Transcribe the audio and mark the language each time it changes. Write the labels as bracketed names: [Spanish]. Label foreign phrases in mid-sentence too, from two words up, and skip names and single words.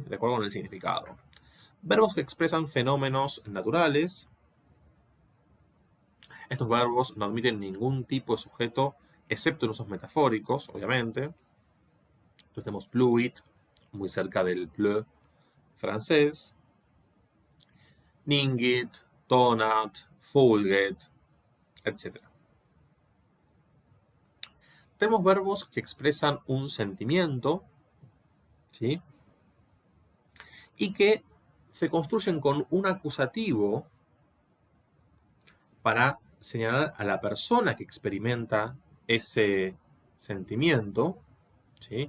[Spanish] De acuerdo con el significado. Verbos que expresan fenómenos naturales. Estos verbos no admiten ningún tipo de sujeto, excepto en usos metafóricos, obviamente. Entonces tenemos pluit, muy cerca del pleu francés. [Latin] Ningit, tonat, fulget, [Spanish] etc. Tenemos verbos que expresan un sentimiento, ¿sí? Y que se construyen con un acusativo para señalar a la persona que experimenta ese sentimiento, ¿sí?